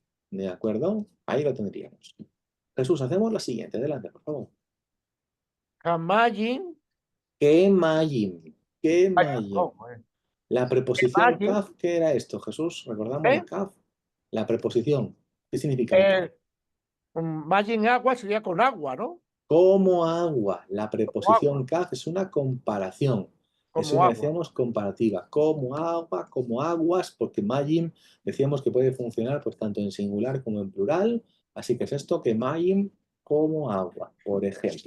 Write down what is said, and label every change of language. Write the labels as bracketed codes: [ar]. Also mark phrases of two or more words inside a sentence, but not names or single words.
[es] ¿De acuerdo? Ahí lo tendríamos. Jesús, hacemos la siguiente. Adelante, por favor. Hamayim, Que mayim. Que mayim. ¿cómo es? La preposición Hamayim, kaf, ¿qué era esto, Jesús? ¿Recordamos la kaf? La preposición. ¿Qué significa la kaf? Eh, Mayim agua sería con agua, ¿no? Como agua. La Como preposición agua, kaf es una comparación. Es como una, agua. decíamos, comparativa. Como agua, como aguas, porque mayim decíamos que puede funcionar pues, tanto en singular como en plural. Así que es esto que mayim como agua, por ejemplo.